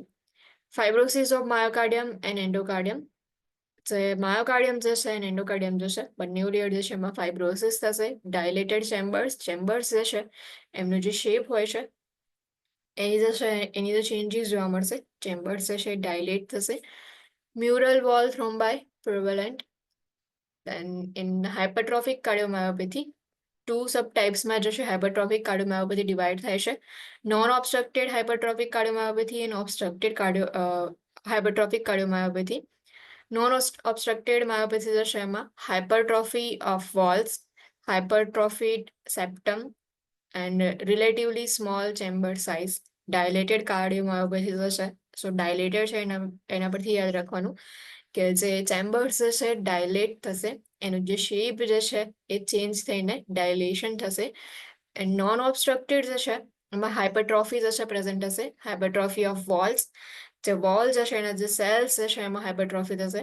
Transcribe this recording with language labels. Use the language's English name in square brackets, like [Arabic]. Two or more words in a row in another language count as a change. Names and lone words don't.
[English] fibrosis of myocardium and endocardium. [Gujarati] જે માયોકાર્ડિયમ જે છે અને એન્ડોકાર્ડિયમ જે છે બંને લેયર જે છે એમાં ફાઇબ્રોસિસ થશે. [English] dilated chambers [Gujarati] જે છે એમનો જે શેપ હોય છે એની જે છે એની જે ચેન્જીસ જોવા મળશે. ચેમ્બર્સ જે છે ડાયલેટ થશે. [English] Mural wall thrombi prevalent. Then in hypertrophic cardiomyopathy, two subtypes [Gujarati] માં જે છે [English] hypertrophic cardiomyopathy divide [Gujarati] થાય છે. [English] Non-obstructed hypertrophic cardiomyopathy and obstructed hypertrophic cardiomyopathy. Non-obstructed myopathy [Gujarati] જે છે એમાં [English] hypertrophy of valves, hypertrophied septum, and relatively small chamber size. Dilated cardiomyopathy [Gujarati] જે છે, સો ડાયલેટેડ છે એના પરથી યાદ રાખવાનું કે જે ચેમ્બર્સ જે છે ડાયલેટ થશે, એનું જે શેપ જે છે એ ચેન્જ થઈને ડાયલેશન થશે. [English] and non obstructed [Gujarati] જે છે એમાં હાઇપરટ્રોફી જે છે પ્રેઝન્ટ હશે. [English] hypertrophy of walls, [Gujarati] જે વોલ જે છે એના જે સેલ્સ જે છે એમાં હાઇપરટ્રોફી થશે.